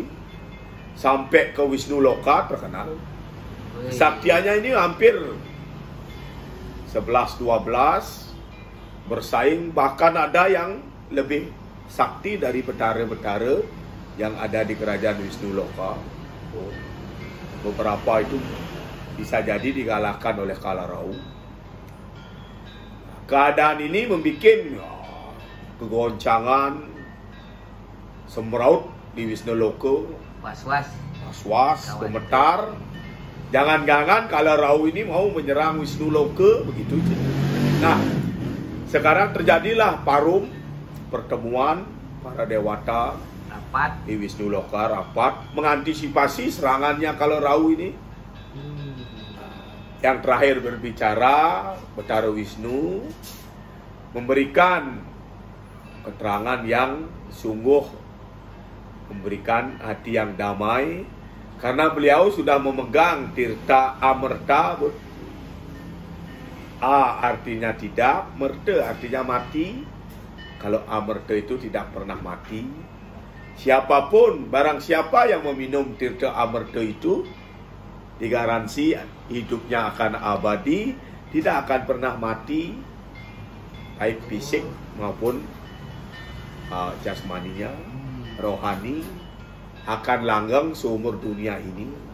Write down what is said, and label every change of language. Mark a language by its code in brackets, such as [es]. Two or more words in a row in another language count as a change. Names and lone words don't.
[id] Sampai ke Wisnu Loka terkenal. Kesaktiannya ini hampir 11-12 bersaing, bahkan ada yang lebih sakti dari betara-betara yang ada di kerajaan Wisnu Loka. Beberapa itu bisa jadi dikalahkan oleh Kalerau. Keadaan ini membuat kegoncangan, semeraut di Wisnu Loka. Was-was, gemetar. Jangan-jangan Kalerau ini mau menyerang Wisnu Loka, begitu. Nah, sekarang terjadilah parum, pertemuan para dewata Rapat di Wisnu Loka, rapat mengantisipasi serangannya Kalerau ini. Yang terakhir berbicara Betara Wisnu memberikan keterangan yang sungguh memberikan hati yang damai, karena beliau sudah memegang tirta amerta. A artinya tidak, merta artinya mati. Kalau amerta itu tidak pernah mati. Siapapun, barang siapa yang meminum tirta amerta itu digaransi hidupnya akan abadi, tidak akan pernah mati, baik fisik maupun jasmaninya, rohani, akan langgeng seumur dunia ini.